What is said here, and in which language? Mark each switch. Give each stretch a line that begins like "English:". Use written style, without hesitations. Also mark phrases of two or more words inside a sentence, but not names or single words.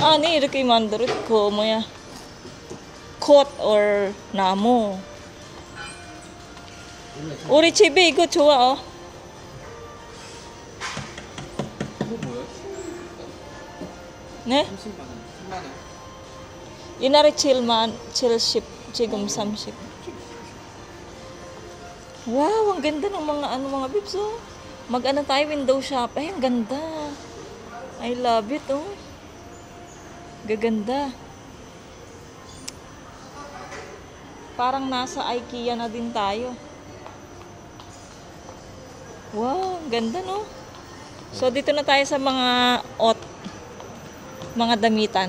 Korean: 아니, 이렇게 만들어. 그 뭐야. 콧 or 나무. 우리 집에 이거 좋아, 어. 이거 뭐야? 네? 30만 원, 10만 원. 옛날에 7만, 70, 지금 30.
Filipino: Wow, ang ganda ng mga bibs, oh. Mag-ano tayo,
English: window shop.
Filipino: Ay, ang ganda.
English: I love it,
Filipino: oh. Gaganda. Parang nasa IKEA na din tayo. Wow, ang ganda, no? So, dito na tayo sa mga mga damitan.